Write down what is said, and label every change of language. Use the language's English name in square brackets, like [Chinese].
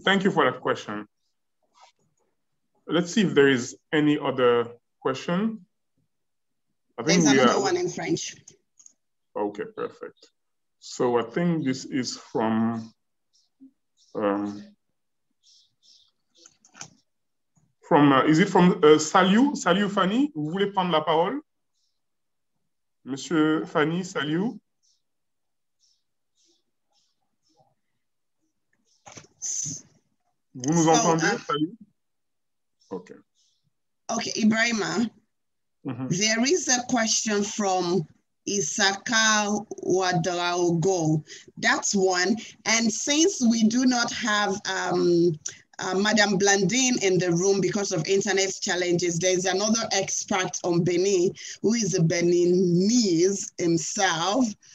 [English] Thank you for that question. Let's see if there is any other question. I think there's another one in French. Okay, perfect. So I think this is from is it from Saliou? [French] Saliou Fanny, vous voulez prendre la parole? Monsieur Fanny, Saliou. Vous nous entendez, Saliou? [English] Okay. Okay, Ibrahima. There is a question from Isaka Wadraogo. That's one. And since we do not have Madame Blandine in the room because of internet challenges, there's another expert on Benin who is a Beninese himself.